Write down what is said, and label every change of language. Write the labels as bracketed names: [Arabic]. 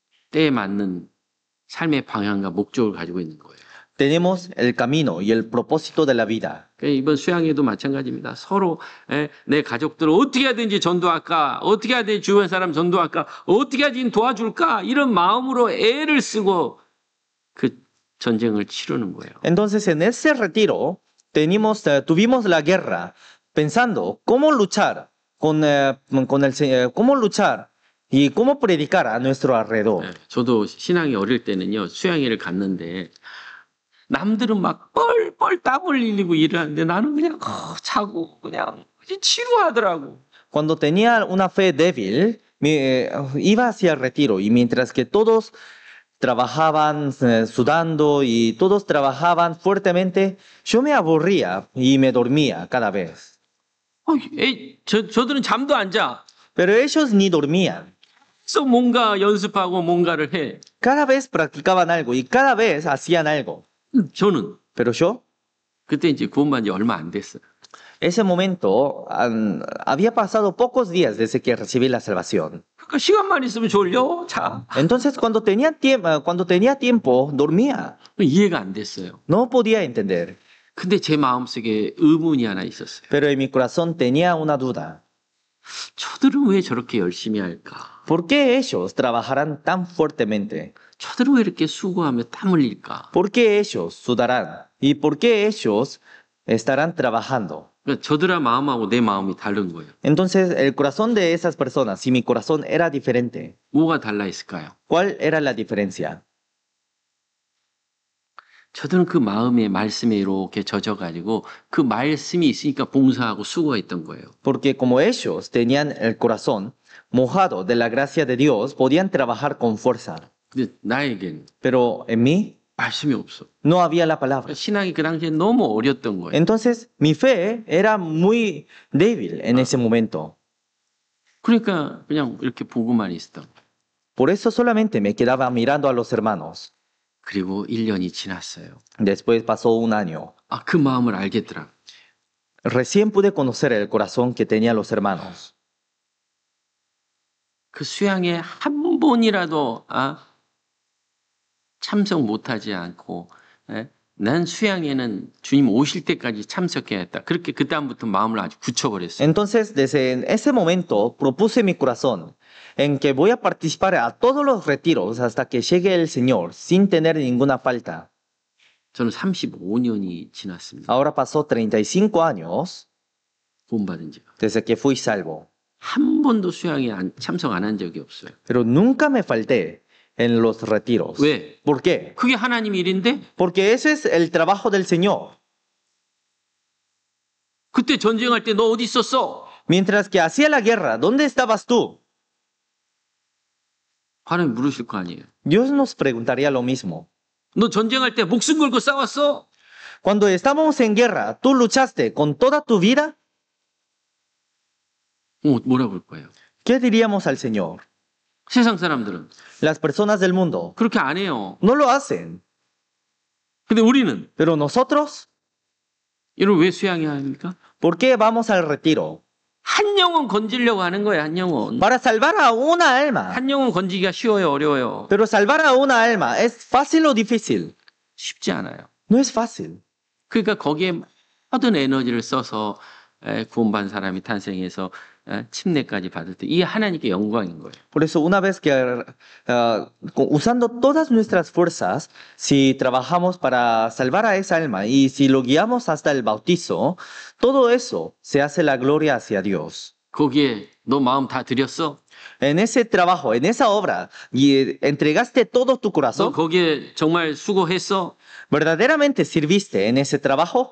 [Korean] 때에 맞는 삶의 방향과 목적을 가지고 있는 거예요. [Spanish] Tenemos el camino y el propósito de la vida. [Korean] 그러니까 이번 수양회도 마찬가지입니다. 서로 내 가족들을 어떻게 하든지 전도할까, 어떻게 하든지 주변 사람 전도할까, 어떻게 하든지 도와줄까 이런 마음으로 애를 쓰고 그 전쟁을 치르는 거예요. [Spanish] Entonces, en ese retiro, tuvimos la guerra pensando cómo luchar cómo luchar y cómo predicar a nuestro alrededor. [Korean] 저도 신앙이 어릴 때는요, 수양회를 갔는데 남들은 막 뻘뻘 땀 흘리고 일을 하는데 나는 그냥 자고 그냥 치루하더라고. [Spanish] Cuando tenía una fe débil, iba hacia el retiro y mientras que todos trabajaban sudando y todos trabajaban fuertemente, yo me aburría y me dormía cada vez. [Korean] 저들은 잠도 안 자. [Spanish] Pero ellos ni dormían. [Korean] 그래서 뭔가 연습하고 뭔가를 해. [Spanish] Cada vez practicaban algo y cada vez hacían algo. [Korean] 저는 [Spanish] Pero yo, [Korean] 그때 이제 구원받은 지 얼마 안 됐어요. [Spanish] ese momento, había pasado pocos días desde que recibí la salvación. [Korean] 그러니까 시간만 있으면 졸려 자. [Spanish] Entonces, cuando tenía tiempo, dormía. [Korean] 이해가 안 됐어요. [Spanish] No podía entender. [Korean] 근데 제 마음속에 의문이 하나 있었어요. [Spanish] Pero en mi corazón tenía una duda. [Korean] 저들은 왜 저렇게 열심히 할까? [Spanish] ¿Por qué ellos trabajarán tan fuertemente? [Korean] 저들은 왜 이렇게 수고하며 땀 흘릴까? [Spanish] ¿Por qué ellos sudarán? ¿Y por qué ellos estarán trabajando? [Korean] 그러니까 저들의 마음하고 내 마음이 다른 거예요. [Spanish] Entonces, el corazón de esas personas y mi corazón era diferente. [Korean] 뭐가 달라 있을까요? [Spanish] ¿Cuál era la diferencia? [Korean] 저들은 그 마음에 말씀에 이렇게 젖어가지고 그 말씀이 있으니까 봉사하고 수고했던 거예요. [Spanish] Porque como ellos tenían el corazón mojado de la gracia de Dios, podían trabajar con fuerza. [Korean] 근데 나에겐 [Spanish] Pero en mí [Korean] 말씀이 없어. [Spanish] no había la palabra. [Korean] 신앙이 그 당시에 너무 어렸던 거예요. [Spanish] Entonces, mi fe era muy débil en ese momento. [Korean] 그러니까 그냥 이렇게 보고만 있었던 거예요. [Spanish] Por eso solamente me quedaba mirando a los hermanos. [Korean] 그리고 1년이 지났어요. [Spanish] Después pasó un año. [Korean] 그 마음을 알겠더라. [Spanish] Recién pude conocer el corazón que tenían los hermanos. [Korean] 그 수양에 한 번이라도 참석 못하지 않고 난 수양에는 주님 오실 때까지 참석해야겠다. 그렇게 그 다음부터 마음을 아주 굳혀버렸어요. [Spanish] Entonces, desde ese momento, propuse mi corazón en que voy a participar a todos los retiros hasta que llegue el Señor sin tener ninguna falta. [Korean] 저는 35년이 지났습니다. [Spanish] Ahora pasó 35 años [Korean] 구원받은 지가. [Spanish] desde que fui salvo, [Korean] 한 번도 수양에 참석 안 한 적이 없어요. [Spanish] pero nunca me falté en los retiros. [Korean] 왜? [Spanish] ¿Por qué? [Korean] 그게 하나님 일인데 [Spanish] Porque ese es el trabajo del Señor. [Korean] 그때 전쟁할 때 너 어디 있었어? [Spanish] Mientras que hacía la guerra, ¿dónde estabas tú? [Korean] 하나님 물으실 거 아니에요. [Spanish] Dios nos preguntaría lo mismo. [Korean] 너 전쟁할 때 목숨 걸고 싸웠어? [Spanish] Cuando estábamos en guerra, ¿tú luchaste con toda tu vida? [Korean] 뭐라고 할 거예요? [Spanish] ¿Qué diríamos al Señor? [Korean] 세상 사람들은 [Spanish] Las personas del mundo [Korean] 그렇게 안 해요. [Spanish] no lo hacen. [Korean] 근데 우리는 [Spanish] Pero nosotros, [Korean] 이걸 왜 수양해야 합니까? [Spanish] ¿por qué vamos al retiro? [Korean] 한 영혼 건지려고 하는 거예요. 한 영혼. [Spanish] Para salvar a una alma. [Korean] 한 영혼 건지기가 쉬워요, 어려워요? [Spanish] Pero salvar a una alma, ¿es fácil o difícil? [Korean] 쉽지 않아요. [Spanish] No es fácil. [Korean] 그러니까 거기에 모든 에너지를 써서 구원받은 사람이 탄생해서 침례까지 받을 때 이게 하나님께 영광인 거예요. [Spanish] Por eso, una vez que, usando todas nuestras fuerzas, si trabajamos para salvar a esa alma y si lo guiamos hasta el bautizo, todo eso se hace la gloria hacia Dios. [Korean] 거기에 너 마음 다 드렸어? [Spanish] En ese trabajo, en esa obra, y entregaste todo tu [Korean] 너 [Spanish] corazón, [Korean] 거기에 정말 수고했어? [Spanish] ¿verdaderamente sirviste en ese trabajo?